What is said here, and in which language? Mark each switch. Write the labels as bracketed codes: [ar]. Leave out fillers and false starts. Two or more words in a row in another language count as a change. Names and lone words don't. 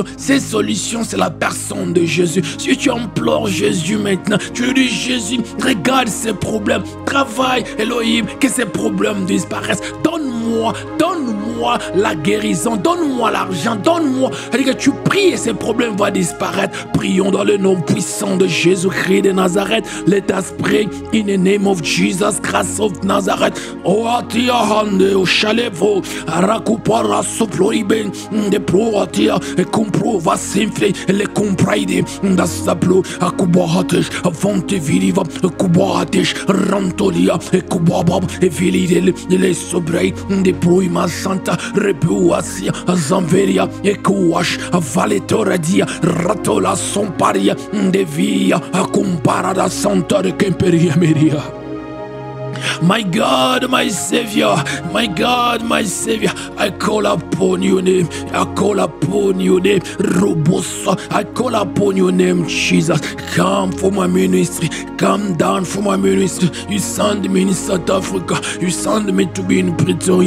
[fr] Cette solution, c'est la personne de Jésus. Si tu implores Jésus maintenant, tu lui dis, Jésus, regarde ces problèmes. Travaille, Elohim, que ces problèmes disparaissent. Donne-moi la guérison. Donne-moi l'argent. Donne-moi. Que tu pries et ces problèmes vont disparaître. Prions dans le nom puissant de Jésus-Christ de Nazareth. [en] Let us pray in the name of Jesus Christ of Nazareth. Oh, atia hande, o chalevo, arakupara soploriben, de proatia, e comprova sempre, le compraide, da saplo, akubahatesh, avante viriva, kubahatesh, rantolia, e kubabab, e vilidel, le sobrei, de proima santa, repuasia, zamveria, e kuash, valetoradia, ratola somparia, de via, a comparada santa de Kemperia Meria. My God, my Savior, my God, my Savior, I call upon your name, I call upon your name, Robosa, I call upon your name, Jesus. Come for my ministry, come down for my ministry. You send me in South Africa, you send me to be in Pretoria.